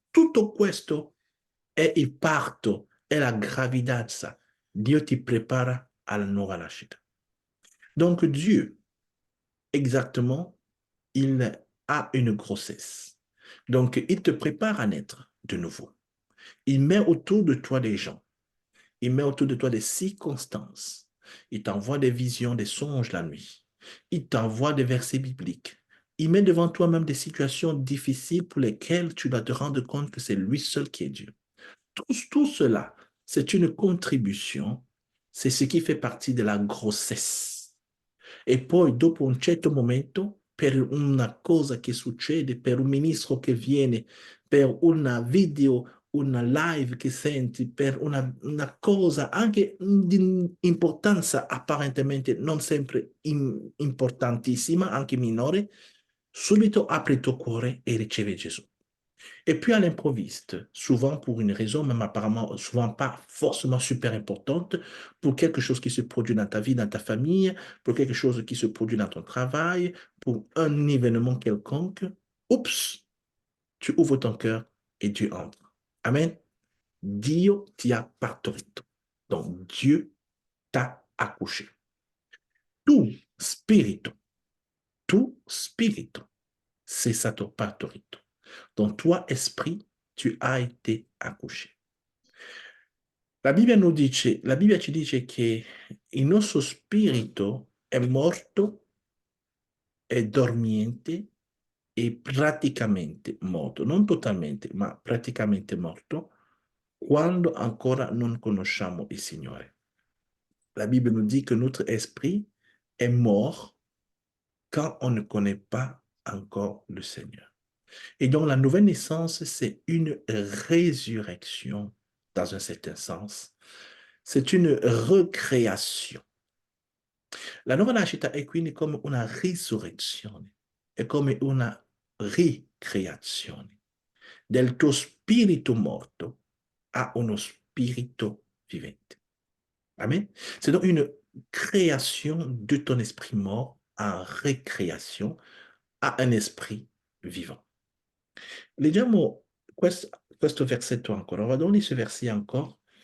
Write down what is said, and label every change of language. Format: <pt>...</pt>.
<it>Tutto questo è il parto, è la gravidanza. Dio ti prepara alla nuova nascita.</it> <fr>Donc Dieu, exactement, il a une grossesse. Donc il te prépare à naître de nouveau. Il met autour de toi des gens. Il met autour de toi des circonstances. Il t'envoie des visions, des songes la nuit. Il t'envoie des versets bibliques. Il met devant toi même des situations difficiles pour lesquelles tu dois te rendre compte que c'est lui seul qui est Dieu. Tout cela, c'est une contribution. C'est ce qui fait partie de la grossesse.</fr> <it>E poi, dopo un certo momento, per una cosa che succede, per un ministro che viene, per una video, una live che senti, per una cosa anche di importanza apparentemente non sempre importantissima, anche minore, subito apri il tuo cuore e ricevi Gesù.</it> <fr>Et puis à l'improviste, souvent pour une raison, même apparemment souvent pas forcément super importante, pour quelque chose qui se produit dans ta vie, dans ta famille, pour quelque chose qui se produit dans ton travail, pour un événement quelconque, oups, tu ouvres ton cœur et Dieu entre. Amen.</fr> <it>Dio ti ha partorito.</it> <fr>Donc Dieu t'a accouché.</fr> <it>Tu spirito, tu spirito,</it> <fr>c'est ça ton</fr> <it>partorito.</it> <fr>Donc toi, esprit, tu as été accouché.</fr> <it>La Bibbia ci dice che il nostro spirito è morto, è dormiente e praticamente morto, non totalmente, ma praticamente morto, quando ancora non conosciamo il Signore.</it> <fr>La Bible nous dit que notre esprit est mort quand on ne connaît pas encore le Seigneur. Et donc la nouvelle naissance, c'est une résurrection dans un certain sens. C'est une recreation.</fr> <it>La nuova nascita è quindi come una risurrezione, è come una ricreazione del tuo spirito morto a uno spirito vivente. Amen.</it> <fr>C'est donc une création de ton esprit mort en récréation à un esprit vivant.</fr> <it>Leggiamo questo versetto ancora.</it> <fr>On va donner ce verset encore.</fr>